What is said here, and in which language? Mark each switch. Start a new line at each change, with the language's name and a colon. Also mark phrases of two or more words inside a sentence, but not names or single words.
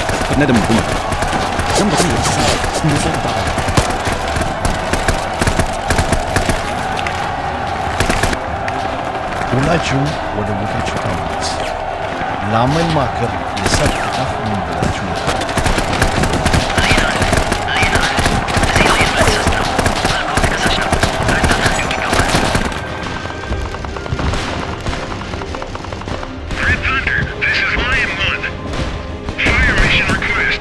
Chinese: 那都没用。咱们把这个吃，你就算大了。
Amharic: ሁላችሁም ወደ ቦታችሁ ተመለስ። ለመማከር የሰርግ ቅጣት ምን ብላችሁ ነው?
English: Red Thunder, this is Lion 1. Fire mission request.